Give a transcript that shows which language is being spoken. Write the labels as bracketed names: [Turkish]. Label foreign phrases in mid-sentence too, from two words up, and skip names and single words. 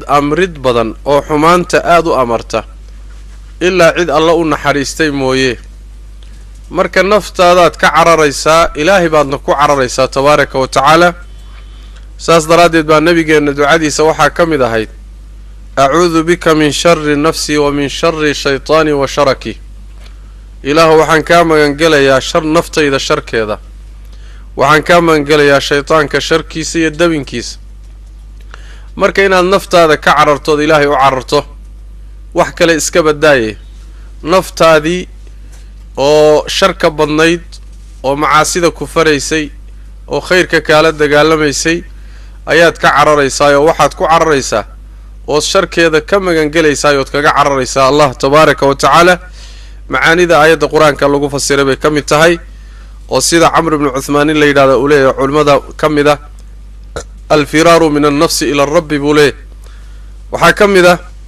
[Somali] amrid badan oo xumaanta aad u amarta ilaa cid alla u naxariistay mooye marka naftaadaad ka cararaysaa ilaahay baadna ku cararaysaa [Arabic] تبارك وتعالى [Somali] saas daraaddeed baa nabigeenna ducadiisa waxaa ka mid ahayd [Arabic] أعوذ بك من شر نفسي ومن شر الشيطان وشركه إلهه [Somali] waxaan kaa magangelayaa naftayda sharkeeda waxaan kaa magangelayaa shaytaanka sharkiisa iyo dabinkiisa marka inaad naftaada ka carartood ilaahay u cararto wax kale iska badaaye naftaadii oo sharka badnayd oo macaasida ku faraysay oo khayrka kaala dagaalamaysay ayaad ka cararaysaa oo waxaad ku cararaysaa oo sharkeeda ka magan galaysaa oo kaga cararaysaa [Arabic] الله تبارك وتعالى [Somali] macaanida aayadda quraanka lagu fasiray bay kamid tahay oo sida Amr ibn Uthman la yiraahdo u leeyahay culimada kamida [Arabic] الفرار من النفس إلى الرب [Somali] bule waxa kamida